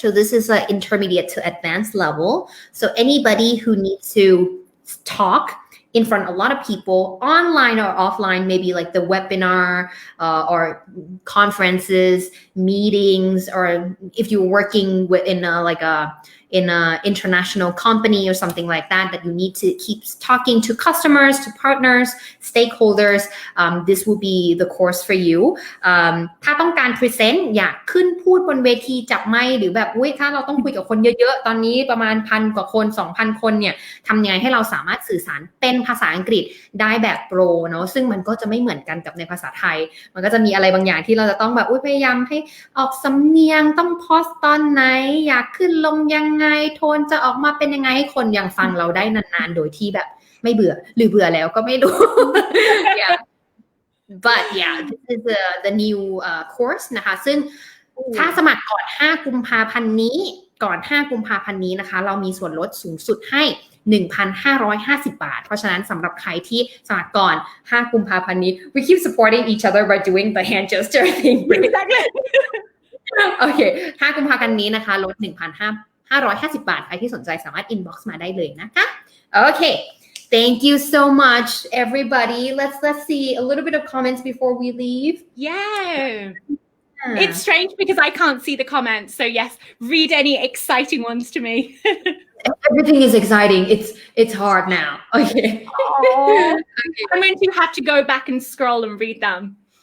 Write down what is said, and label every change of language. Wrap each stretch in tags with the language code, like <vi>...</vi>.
<en>So this is an intermediate to advanced level. So anybody who needs to talk in front of a lot of people online or offline, maybe like the webinar or conferences, meetings, or if you're working in an international company or something like that you need to keep talking to customers, to partners, stakeholders, this will be the course for you.</en> <th>ถ้าต้องการ present อยากขึ้นพูดบนเวทีจับไมค์หรือแบบถ้าเราต้องคุยกับคนเยอะๆตอนนี้ประมาณ1,000 กว่าคน 2,000 คนเนี่ยทำยังไงให้เราสามารถสื่อสารเป็นภาษาอังกฤษได้แบบโปรเนาะซึ่งมันก็จะไม่เหมือนกันกับในภาษาไทยมันก็จะมีอะไรบางอย่างที่เราจะต้องแบบพยายามให้ออกสำเนียงต้องพอสตอนไหนอยากขึ้นลงยังไงโทนจะออกมาเป็นยังไงให้คนยังฟังเราได้นานๆโดยที่แบบ ไม่เบื่อหรือเบื่อแล้วก็ไม่รู้</th> <en>yeah but yeah this is the new course</en> <th>นะคะซึ่งถ้าสมัครก่อน5กุมภาพันธ์นี้นะคะเรามีส่วนลดสูงสุดให้ 1,550 บาทเพราะฉะนั้นสำหรับใครที่สมัครก่อน5กุมภาพันธ์นี้</th> <en>we keep supporting each other by doing the hand gesture thing exactly</en> <th>โอเค5กุมภาพันธ์นี้นะคะลด 1,550 บาทใครที่สนใจสามารถ inbox มาได้เลยนะคะโอเค</th> <en>Thank you so much, everybody. Let's see a little bit of comments before we leave. Yeah. It's strange because I can't see the comments. So yes, read any exciting ones to me. Everything is exciting. It's hard now. Okay. Okay. I'm going to have to go back and scroll and read them.</en>